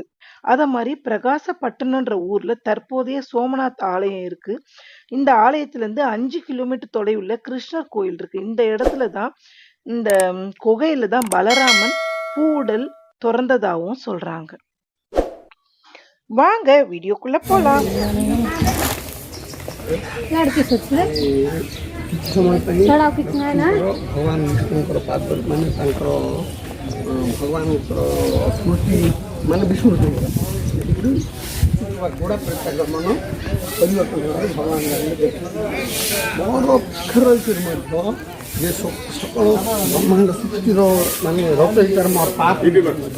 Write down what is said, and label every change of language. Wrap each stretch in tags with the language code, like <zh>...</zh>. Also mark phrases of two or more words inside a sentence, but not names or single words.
<ta>அத மாதிரி பிரகாசப்பட்டினம்ன்ற ஊர்ல தற்போதைய சோமநாத் ஆலயம் இருக்கு. இந்த ஆலயத்துல இருந்து 5 கிலோமீட்டர் தொலைவுல கிருஷ்ணர் கோயில் இருக்கு. இந்த இடத்துல தான் இந்த குகையில தான் பலராமன் பூவுடல் துறந்ததாகவும் சொல்றாங்க. வாங்க வீடியோக்குள்ள போலாம்.</ta> <or>କିଛି ସମୟ ପାଇଁ ଭଗବାନ ବିଷ୍ଣୁଙ୍କର ପାଦ ମାନେ ତାଙ୍କର ଭଗବାନଙ୍କର ସ୍ମୃତି ମାନେ ବିସ୍ମୃତି ଗୋଡ଼ା ତାଙ୍କର ମନ ପରିବର୍ତ୍ତନ କରି ଭଗବାନ ମୋର ଅକ୍ଷର ରହିକରି ମଧ୍ୟ ଯେ ସକଳ ବ୍ରହ୍ମାଣ୍ଡ ସୃଷ୍ଟିର ମାନେ ରଚୟିତାର ମୋର ପାପ ମଧ୍ୟ</or>